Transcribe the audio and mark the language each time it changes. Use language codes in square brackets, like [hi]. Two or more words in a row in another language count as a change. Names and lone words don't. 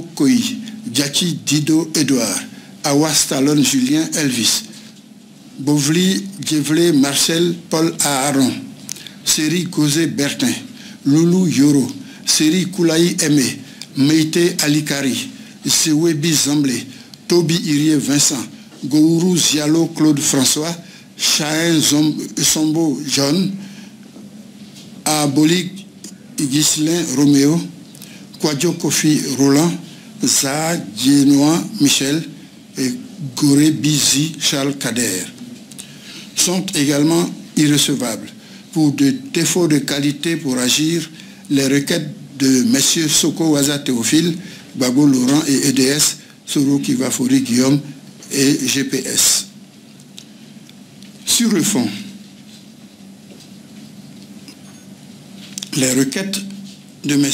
[fr] Koi, Djaki Dido Edouard, Awa Stallone Julien Elvis, Bovli Djevlé Marcel Paul Aaron, Seri Gozé Bertin, Loulou Yoro, Seri Koulaï Aimé, Meïté Alikari, Sewebi Zamblé, Toby Irie Vincent, Gourou Zialo Claude François, Chahin Sombo John, Abolik Ghislain Roméo, Kwadjo Kofi Roland, Zaha Djenoa Michel et Goré Bizi Charles Kader sont également irrecevables pour des défauts de qualité pour agir les requêtes de M. Soko Waza Théophile, Babo Laurent et EDS, Soro Kivafori Guillaume et GPS. Sur le fond, les requêtes de M.